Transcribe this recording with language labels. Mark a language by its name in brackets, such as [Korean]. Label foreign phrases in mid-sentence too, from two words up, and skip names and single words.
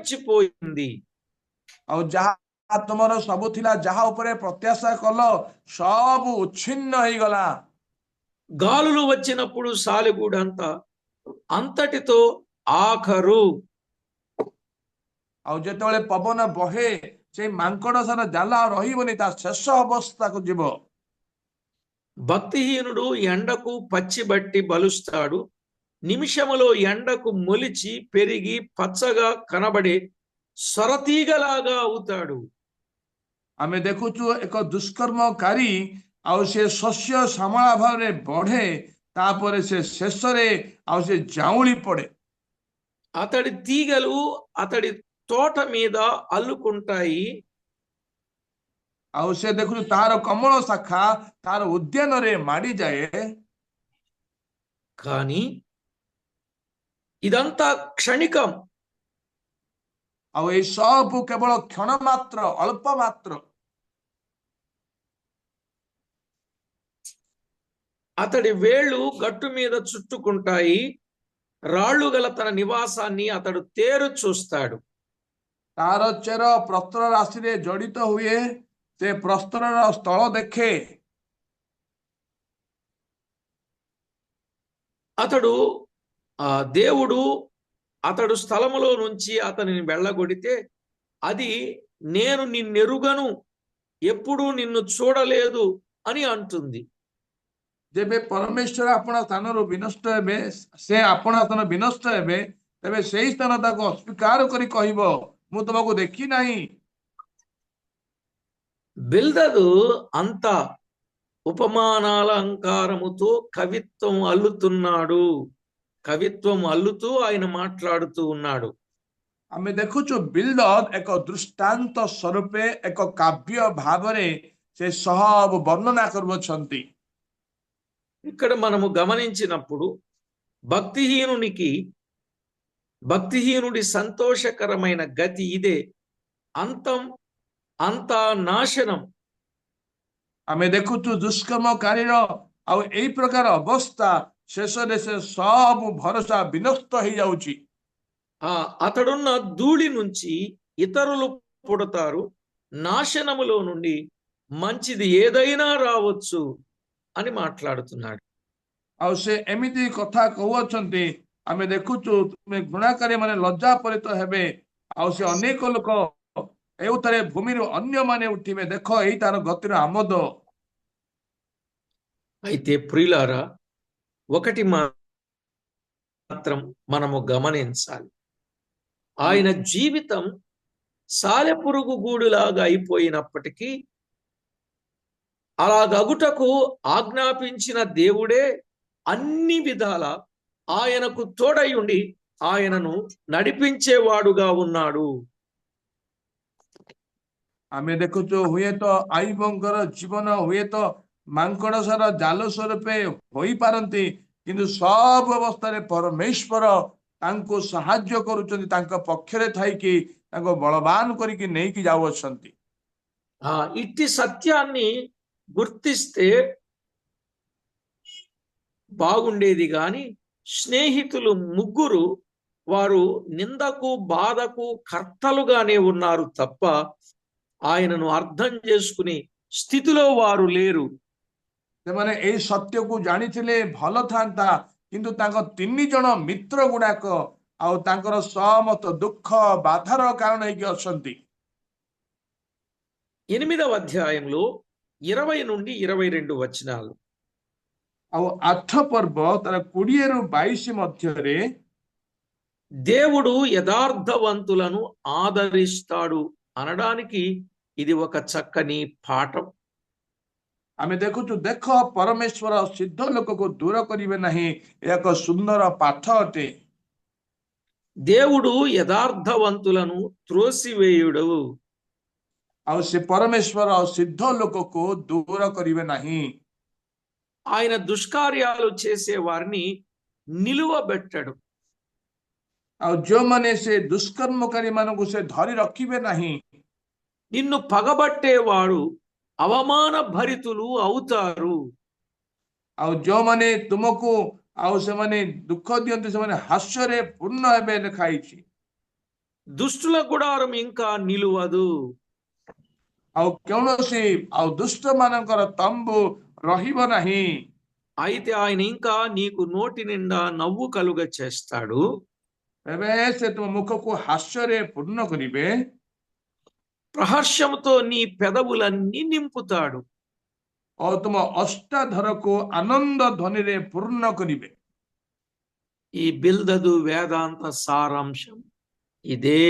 [Odia] ଆଉ ଯାହା ତୁମର ସବୁ ଥିଲା, ଯାହା ଉପରେ ପ୍ରତ୍ୟାଶା କଲ ସବୁ ଉଚ୍ଛିନ୍ନ ହେଇଗଲା। [Telugu] గాలులు వచ్చినప్పుడు సాలెగూడంతా అంతటితో ఆఖరు. [Odia] ଆଉ ଯେତେବେଳେ ପବନ ବହେ ସେଇ ମାଙ୍କଡସାର ଜାଲ ଆଉ ରହିବନି, ତା ଶେଷ ଅବସ୍ଥାକୁ ଯିବ। [Telugu] భక్తిహీనుడు ఎండకు పచ్చిబట్టి బలుస్తాడు, నిమిషములో ఎండకు మొలిచి పెరిగి పచ్చగా కనబడే సొరతీగలాగా అవుతాడు. [Odia] ଆମେ ଦେଖୁଛୁ ଏକ ଦୁଷ୍କର୍ମକାରୀ ଆଉ ସେ ଶସ୍ୟ ଶ୍ୟାମଳା ଭାବରେ ବଢେ, ତାପରେ ସେ ଶେଷରେ ଆଉ ସେ ଝାଉଁଳି ପଡେ। [Telugu] అతడి తీగలు అతడి తోట మీద అల్లుకుంటాయి, [Odia] ଆଉ ସେ ଦେଖୁଛୁ ତାର କମଳ ଶାଖା ତାର ଉଦ୍ୟାନରେ ମାଡିଯାଏ। [Telugu] కానీ ఇదంతా క్షణికం. [Odia] ଆଉ ଏଇ ସବୁ କେବଳ କ୍ଷଣ ମାତ୍ର, ଅଳ୍ପ ମାତ୍ର। [Telugu] అతడి వేళ్ళు గట్టు మీద చుట్టుకుంటాయి, రాళ్ళు గల తన నివాసాన్ని అతడు తేరు చూస్తాడు. [Odia] ତାର ଚେର ପ୍ରସ୍ତର ରାଶିରେ ଜଡିତ ହୁଏ, ସେ ପ୍ରସ୍ତରର ସ୍ଥଳ ଦେଖେ। [Telugu] అతడు దేవుడు అతడు స్థలములో నుంచి అతనిని వెళ్ళగొడితే అది నేను నిన్నెరుగను, ఎప్పుడూ నిన్ను చూడలేదు అని అంటుంది. [Odia] ଯେବେ ପରମେଶ୍ୱର ଆପଣା ସ୍ଥାନରୁ ବିନଷ୍ଟ ହେବେ, ସେ ଆପଣା ସ୍ଥାନ ବିନଷ୍ଟ ହେବେ, ତେବେ ସେଇ ସ୍ଥାନ ତାକୁ ଅସ୍ୱୀକାର କରି କହିବ, ମୁଁ ତୁମକୁ ଦେଖି ନାହିଁ। [Telugu] బిల్దదు అంత ఉపమానాలంకారముతో కవిత్వం అల్లుతున్నాడు. కవిత్వం అల్లుతూ ఆయన మాట్లాడుతూ ఉన్నాడు. [Odia] ଆମେ ଦେଖୁଛୁ ବିଲ୍ଦଦ ଏକ ଦୃଷ୍ଟାନ୍ତ ସ୍ୱରୂପେ ଏକ କାବ୍ୟ ଭାବରେ ସେ ସବୁ ବର୍ଣ୍ଣନା କରୁଅଛନ୍ତି। [Telugu] ఇక్కడ మనము గమనించినప్పుడు భక్తిహీనుడి సంతోషకరమైన గతి ఇదే, అంతం అంతా నాశనం. [Odia] ଆମେ ଦେଖୁଛୁ ଦୁଷ୍କର୍ମକାରୀର ଆଉ ଏଇ ପ୍ରକାର ଅବସ୍ଥା, ଶେଷରେ ସେ ସବୁ ଭରସା ବିନଷ୍ଟ ହେଇଯାଉଛି। [Telugu] అతడున్న ధూళి నుంచి ఇతరులు పుడతారు, నాశనములో నుండి మంచిది ఏదైనా రావచ్చు అని మాట్లాడుతున్నాడు. [Odia] ଆଉ ସେ ଏମିତି କଥା କହୁଅଛନ୍ତି, ଆମେ ଦେଖୁଛୁ ତୁମେ ଘୃଣାକାରୀ ମାନେ ଲଜ୍ଜାପରିତ ହେବେ, ଆଉ ସେ ଅନେକ ଲୋକ ଏଉଥରେ ଭୂମିରୁ ଅନ୍ୟମାନେ ଉଠିବେ, ଦେଖ ଏଇ ତାର ଗତିର ଆମୋଦ। [Telugu] అయితే ప్రియులారా, ఒకటి మాత్రం మనము గమనించాలి, ఆయన జీవితం సాలెపురుగు గూడులాగా అయిపోయినప్పటికీ అలాగగుటకు ఆజ్ఞాపించిన దేవుడే అన్ని విధాల ఆయనకు తోడై ఉండి ఆయనను నడిపించేవాడుగా ఉన్నాడు. [Odia] ଆମେ ଦେଖୁଛୁ ହୁଏତ ଆଇବଙ୍କର ଜୀବନ ହୁଏତ ମାଙ୍କଡସାର ଜାଲ ସ୍ୱରୂପେ ହୋଇପାରନ୍ତି, କିନ୍ତୁ ସବୁ ଅବସ୍ଥାରେ ପରମେଶ୍ୱର ତାଙ୍କୁ ସାହାଯ୍ୟ କରୁଛନ୍ତି, ତାଙ୍କ ପକ୍ଷରେ ଥାଇକି ତାଙ୍କୁ ବଳବାନ କରିକି ନେଇକି ଯାଉଅଛନ୍ତି। [Telugu] ఇట్టి సత్యాన్ని గుర్తిస్తే బాగుండేది, గాని స్నేహితులు ముగ్గురు వారు నిందకు బాధకు కర్తలుగానే ఉన్నారు తప్ప ఆయనను అర్థం చేసుకునే స్థితిలో వారు లేరు. [Odia] ସେମାନେ ଏଇ ସତ୍ୟକୁ ଜାଣିଥିଲେ ଭଲ ଥାନ୍ତା, କିନ୍ତୁ ତାଙ୍କ 3 ଜଣ ମିତ୍ର ଗୁଡାକ ଆଉ ତାଙ୍କର ସମସ୍ତ ଦୁଃଖ ବାଧାର କାରଣ ହେଇକି ଅଛନ୍ତି। [Telugu] 8వ అధ్యాయంలో 20 నుండి 22 వచనాలు. [Odia] ଆଉ 8 ପର୍ବ ତାର 20 ରୁ 22 ମଧ୍ୟରେ [Telugu] దేవుడు యథార్థవంతులను ఆదరిస్తాడు అనడానికి ఇది ఒక చక్కని పాఠం. [Odia] ଆମେ ଦେଖୁଛୁ, ଦେଖ ପରମେଶ୍ୱର ସିଦ୍ଧ ଲୋକକୁ ଦୂର କରିବେ ନାହିଁ, ଏକ ସୁନ୍ଦର ପାଠ ଅଟେ। [Telugu] దేవుడు యథార్థవంతులను త్రోసివేయుడు. [Odia] ଆଉ ସେ ପରମେଶ୍ୱର ସିଦ୍ଧ ଲୋକକୁ ଦୂର କରିବେ ନାହିଁ। [Telugu] ఆయన దుష్కార్యాలు చేసే వారిని నిలువబెట్టడు. [Odia] ଆଉ ଯେଉଁମାନେ ସେ ଦୁଷ୍କର୍ମକାରୀ ମାନଙ୍କୁ ସେ ଧରି ରଖିବେ ନାହିଁ। [Telugu] నిన్ను పగబట్టేవాడు అవమాన భరితులు అవుతారు. [Odia] ଆଉ ଯେଉଁମାନେ ତୁମକୁ ଆଉ ସେମାନେ ଦୁଃଖ ଦିଅନ୍ତି, ସେମାନେ ହାସ୍ୟରେ ପୂର୍ଣ୍ଣ ହେବେ ଲେଖା ହେଇଛି। [Telugu] దుష్టుల గుడారం ఇంకా నిలువదు. [Odia] ଆଉ କୌଣସି ଆଉ ଦୁଷ୍ଟ ମାନଙ୍କର ତମ୍ବୁ ରହିବ ନାହିଁ। [Telugu] అయితే ఆయన ఇంకా నీకు నోటి నిండా నవ్వు కలుగ చేస్తాడు, [Odia] ଏବେ ସେ ତୁମ ମୁଖକୁ ହାସ୍ୟରେ ପୂର୍ଣ୍ଣ କରିବେ, [Telugu] ప్రహర్షముతో నీ పెదవులన్నీ నింపుతాడు. [Odia] ଓ ତୁମ ଅଷ୍ଟାଧରକୁ ଆନନ୍ଦ ଧ୍ୱନିରେ ପୂର୍ଣ୍ଣ କରିବେ। [Telugu] ఈ బిల్దదు వేదాంత సారాంశం ఇదే.